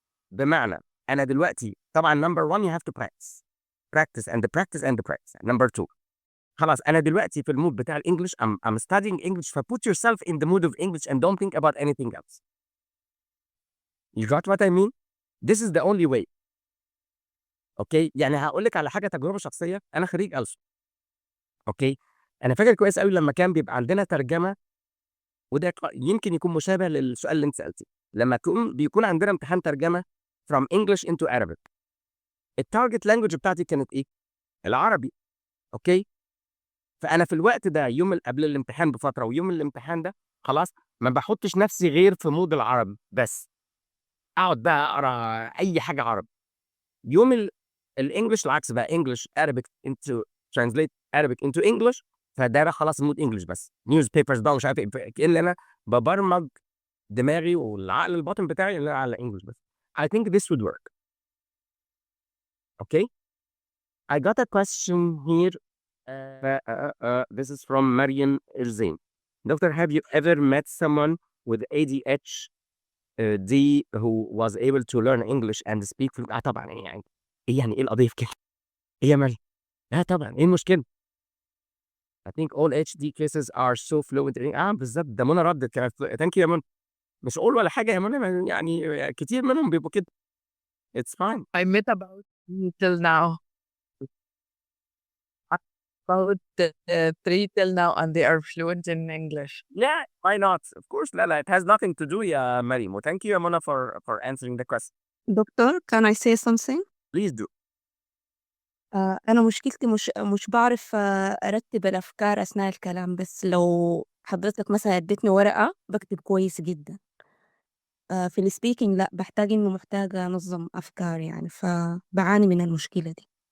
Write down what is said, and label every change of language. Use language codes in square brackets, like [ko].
[ar] بمعنى أنا دلوقتي طبعًا [en] number one you have to practice. Practice and practice and practice. Number two [ar] خلاص أنا دلوقتي في المود بتاع الإنجليش [en] I'm studying English فput yourself in the mood of English and don't think about anything else. You got what I mean? This is the only way. [ar] أوكي؟ يعني هاقول لِك على حاجة تجربة شخصية، أنا خريج ألسُن. أوكي؟ أنا فاكر كويس أوي لمّا كان بيبقى عندنا ترجمة وده يمكن يكون مشابه للسؤال اللي أنتِ سألتيه. لمّا بيكون عندنا امتحان ترجمة [en] from English into Arabic. [ar] الtarget language بتاعتي كانت إيه؟ العربي. أوكي؟ فأنا في الوقت ده يوم قبل الامتحان بفترة ويوم الامتحان ده خلاص ما باحطش نفسي غير في مود العربي بس. أقعد بقى أقرا أي حاجة عربي. يوم الإنجليش العكس بقى [en] English Arabic into translate Arabic into English [ar] فده بقى خلاص [en] mood English [ar] بس. newspapers بقى ومش عارف إيه، كأن أنا بابرمج دماغي والعقل الباطن بتاعي اللي على English بس. [en] I think this would work. Okay? I got a question here. This is from Mariam Elzain. Doctor, have you ever met someone with ADHD who was able to learn English and speak fluent؟ [ar] طبعًا يعني إيه يعني إيه القضية في كده؟ إيه يا مريم؟ طبعًا إيه المشكلة؟ [en] I think all HD cases are so fluent in [ar] بالضبط ده منى ردِّت كانت [en] thank you يا Mona. [ar] مش all ولا حاجة يا منى يعني كتير منهم بيبقوا كده. [en] It's fine. I met about till now. About 3 till now and they are fluent in English. Yeah, why not? Of course لا it has nothing to do يا Maryam وthank you يا Mona for answering the question. Doctor can I say something؟ Please do. [ar] أنا مشكلتي مش باعرف أرتّب الأفكار أثناء الكلام، بس لو حضرتك مثلًا ادّيتني ورقة باكتب كويس جدًا. في الspeaking لأ، محتاجة أنظّم أفكاري يعني، فباعاني من المشكلة دي.